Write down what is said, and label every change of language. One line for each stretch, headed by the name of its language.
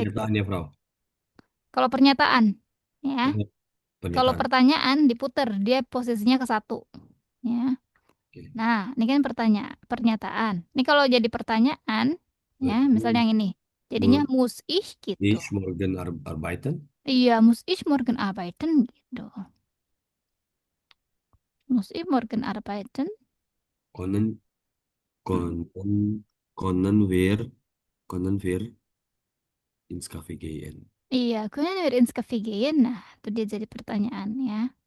Indonesian: pernyataannya, Bro. Kalau pernyataan ya. Ini Kalau pertanyaan diputer, dia posisinya ke satu. Ya. Oke. Nah, ini kan pernyataan. Ini kalau jadi pertanyaan, ya, misalnya Berarti yang ini. Jadinya
German: muss muss ich gitu. ich morgen arbeiten? Iya, muss ich morgen arbeiten gitu. Muss ich morgen arbeiten? Können, Hmm. können, können wir ins Café gehen? Iya, können wir ins Café gehen?
Indonesian: Nah, itu dia jadi pertanyaan ya.